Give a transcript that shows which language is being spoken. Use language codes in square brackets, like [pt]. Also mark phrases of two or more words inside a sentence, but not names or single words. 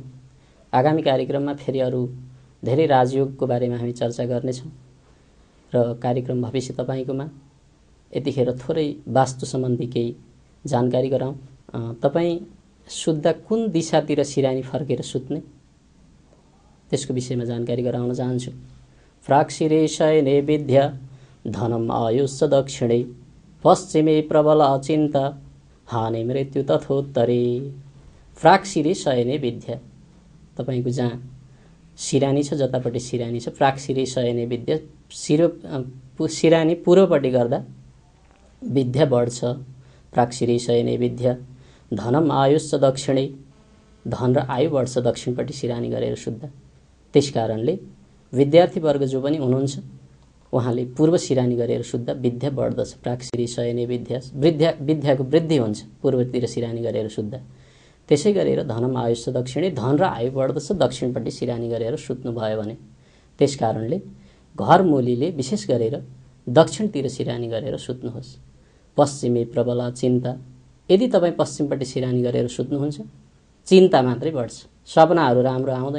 [ne] आगामी कार्यक्रममा फेरि अरू धेरै राजयोगको बारेमा हामी चर्चा गर्नेछौँ र कार्यक्रम भविष्य तपाईकोमा यतिखेर थोरै वास्तु सम्बन्धी केही जानकारी गराउँ। तपाईँ सुत्दा कुन दिशातिर सिरानी फर्केर सुत्ने त्यसको विषयमा जानकारी गराउन चाहन्छु। [sa] प्राक्षिरे शयने विद्या धनम आयुष्य दक्षिणे पश्चिमे प्रबल अचिन्ता हानि मृत्यु तथोत्तरे। प्राक्षिरे शयने विद्या [ne] तपाईको जहाँ सिरानी छ जतापट्टि सिरानी छ [sa] प्राक्षिरे शयने विद्या [ne] सिरानी पूर्वपट्टि गर्दा विद्या बढ्छ। [sa] प्राक्षिरे शयने विद्या धनम आयुष्य दक्षिणे [ne] धन र आयु बढ्छ दक्षिणपट्टि सिरानी गरेर सुत्दा। त्यसकारणले विद्यार्थीवर्ग जो पनि हुनुहुन्छ उहाँले पूर्व सिरानी गरेर सुत्दा विद्या बढ्दछ। [sa] प्राक्षिरे शयने [ne] विद्याको वृद्धि हुन्छ पूर्वतिर सिरानी गरेर सुत्दा। त्यसै गरेर [sa] धनम आयुष्य दक्षिणे [ne] धन र आयु बढ्दछ दक्षिणपट्टि सिरानी गरेर सुत्नु भयो भने। त्यसकारणले घर मूलीले विशेष गरेर दक्षिणतिर सिरानी गरेर सुत्नुहोस्। [sa] पश्चिमे प्रबल चिन्ता [ne] यदि तपाईँ पश्चिमपट्टि सिरानी गरेर सुत्नुहुन्छ चिन्ता मात्रै बढ्छ, सपनाहरू राम्रो आउँदैन।